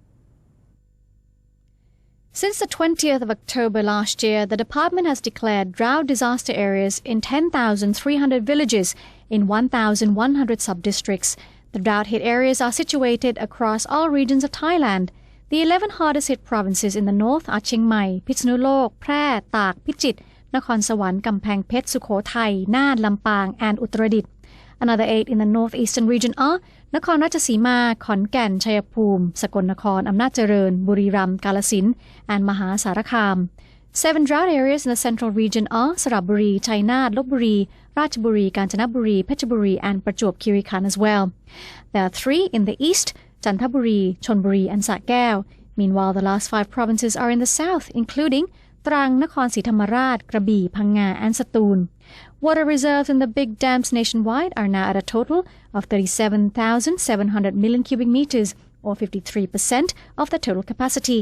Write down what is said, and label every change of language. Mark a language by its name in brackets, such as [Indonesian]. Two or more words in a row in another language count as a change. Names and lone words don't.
[English] Since the 20th of October last year, the department has declared drought disaster areas in 10,300 villages in 1,100 sub-districts. The drought-hit areas are situated across all regions of Thailand. The 11 hardest-hit provinces in the north are Chiang Mai, Phitsanulok, Phrae, Tak, Phichit, Nakhon Sawan, Kamphaeng Phet, Sukhothai, Nan, Lampang, and Uttaradit. Another 8 in the northeastern region are Nakhon Ratchasima, Khon Kaen, Chayapum, Sakon Nakhon, Amnat Chareun, Buriram, Kalasin, and Mahasarakham. 7 drought areas in the central region are Saraburi, Chainat, Lopburi, Ratchaburi, Kanchanaburi, Phetchaburi, and Prachuap Khiri Khan as well. There are 3 in the east, Chantaburi, Chonburi, and Sa Kaeo. Meanwhile, the last 5 provinces are in the south, including Trang, Nakhon Si Thammarat, Krabi, Phang Nga, and Satun. Water reserves in the big dams nationwide are now at a total of 37,700 million cubic meters, or 53% of the total capacity.